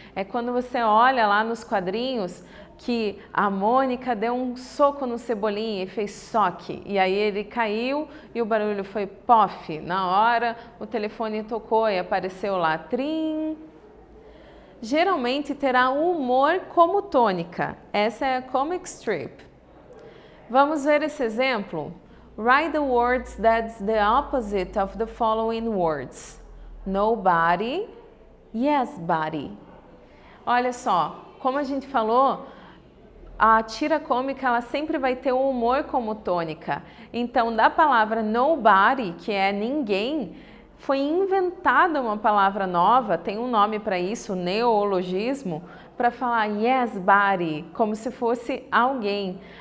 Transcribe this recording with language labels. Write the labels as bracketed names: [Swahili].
[Portuguese] É quando você olha lá nos quadrinhos que a Mônica deu um soco no Cebolinha e fez soque. E aí ele caiu e o barulho foi pof. Na hora o telefone tocou e apareceu lá trim. Geralmente terá o humor como tônica. Essa é a comic strip. Vamos ver esse exemplo? [English] Write the words that's the opposite of the following words. Nobody, yes buddy. [Portuguese] Olha só, como a gente falou, a tira cômica ela sempre vai ter o humor como tônica. Então, da palavra nobody, que é ninguém, foi inventada uma palavra nova, tem um nome para isso, neologismo, para falar yes buddy, como se fosse alguém.